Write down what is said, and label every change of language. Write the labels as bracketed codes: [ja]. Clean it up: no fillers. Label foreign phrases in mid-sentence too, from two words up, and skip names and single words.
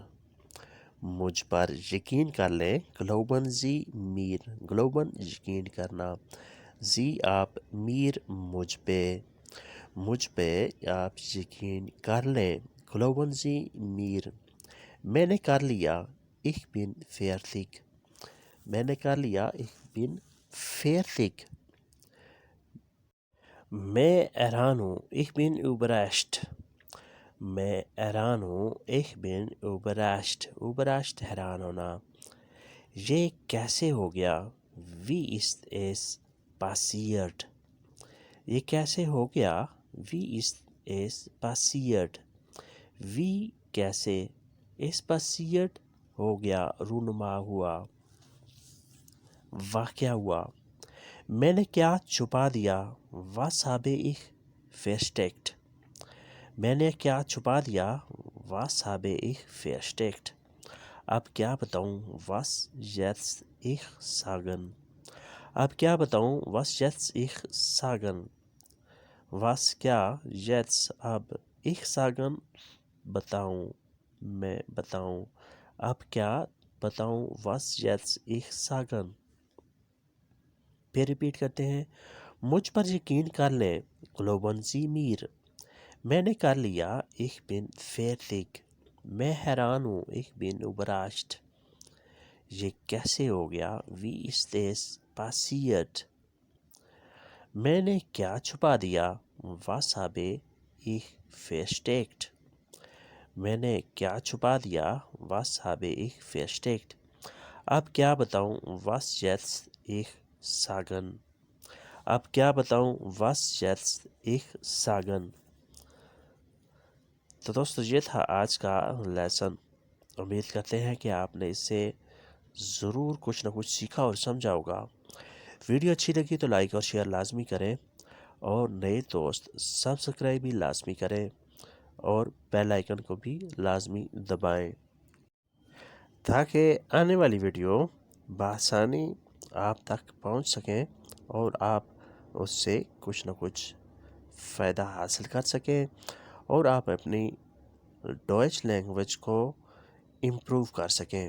[ur] مجھ پر یقین کر لیں، [de] Glauben Sie mir. [ur] گلوبن یقین کرنا، زی آپ، میر مجھ پہ۔ مجھ پہ آپ یقین کر لیں، [de] Glauben Sie mir. [ur] میں نے کر لیا، [de] ich bin fertig۔ [ur] میں نے کر لیا، [de] ich bin fertig۔ [ur] میں حیران ہوں، [de] ich bin überrascht۔ [ur] میں حیران ہوں، [de] ich bin überrascht۔ [ur] überrascht حیران ہونا۔ یہ کیسے ہو گیا، [de] wie ist es passiert۔ [ur] یہ کیسے ہو گیا، [de] wie ist es passiert۔ [ur] wie کیسے، [de] es passiert [ur] ہو گیا، رونما ہوا، واقعہ ہوا۔ میں نے کیا چھپا دیا، [de] was habe ich versteckt۔ [ur] میں نے کیا چھپا دیا، [de] was habe ich versteckt۔ [ur] اب کیا بتاؤں، [de] was jetzt ich sagen۔ [ur] اب کیا بتاؤں، [de] was jetzt ich sagen۔ [ur] was کیا، jetzt اب، [de] ich sagen [ur] بتاؤں، میں بتاؤں۔ اب کیا بتاؤں، [de] was jetzt ich sagen۔ [ur] پھر ریپیٹ کرتے ہیں: مجھ پر یقین کر لیں، [de] Glauben Sie mir. [ur] میں نے کر لیا، [de] ich bin fertig۔ [ur] میں حیران ہوں، [de] ich bin überrascht۔ [ur] یہ کیسے ہو گیا، [de] wie ist es passiert۔ [ur] میں نے کیا چھپا دیا، [de] was habe ich versteckt۔ [ur] میں نے کیا چھپا دیا، [de] was habe ich versteckt۔ [ur] اب کیا بتاؤں، [de] was jetzt ich sagen۔ [ur] اب کیا بتاؤں، [de] was jetzt ich sagen۔ [ur] تو دوستو، یہ تھا آج کا لیسن۔ امید کرتے ہیں کہ آپ نے اس سے ضرور کچھ نہ کچھ سیکھا اور سمجھا ہوگا۔ ویڈیو اچھی لگی تو لائک اور شیئر لازمی کریں، اور نئے دوست سبسکرائب بھی لازمی کریں، اور بیل آئیکن کو بھی لازمی دبائیں، تاکہ آنے والی ویڈیو بآسانی آپ تک پہنچ سکیں اور آپ اس سے کچھ نہ کچھ فائدہ حاصل کر سکیں، اور آپ اپنی ڈوئچ لینگویج کو امپروو کر سکیں۔